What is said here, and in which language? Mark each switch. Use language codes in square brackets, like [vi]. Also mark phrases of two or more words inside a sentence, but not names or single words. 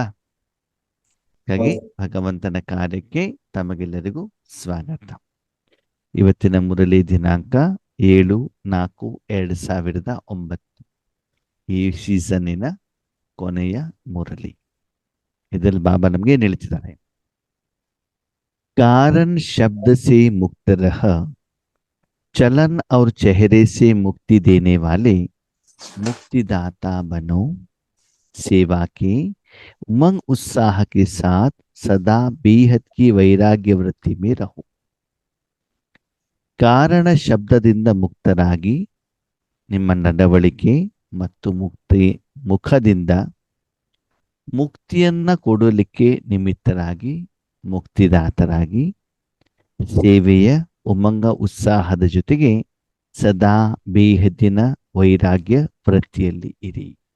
[kn] ಹಾಗಾಗಿ ಭಗವಂತನ ಕಾರ್ಯಕ್ಕೆ ತಮಗೆಲ್ಲರಿಗೂ ಸ್ವಾಗತ. ಇವತ್ತಿನ ಮುರಳಿ ದಿನಾಂಕ 7/4/2009, ಈ ಸೀಸನ್ನಿನ ಕೊನೆಯ ಮುರಳಿ. ಇದರಲ್ಲಿ ಬಾಬಾ ನಮ್ಗೆ ಏನ್ ಹೇಳ್ತಿದ್ದಾರೆ? [hi] कारण शब्द से मुक्त रह, चलन और चेहरे से मुक्ति देने वाले मुक्तिदाता बनो, सेवा के उमंग उत्साह के साथ सदा बेहद की वैराग्य वृत्ति में रहो. [kn] ಕಾರಣ ಶಬ್ದದಿಂದ ಮುಕ್ತರಾಗಿ ನಿಮ್ಮ ನಡವಳಿಕೆ ಮತ್ತು ಮುಖದಿಂದ ಮುಕ್ತಿಯನ್ನ ಕೊಡಲಿಕ್ಕೆ ನಿಮಿತ್ತರಾಗಿ, ಮುಕ್ತಿದಾತರಾಗಿ, ಸೇವೆಯ ಉಮಂಗ ಉತ್ಸಾಹದ ಜೊತೆಗೆ ಸದಾ ಬೇಹದ್ದಿನ ವೈರಾಗ್ಯ ವೃತ್ತಿಯಲ್ಲಿ ಇರಿ.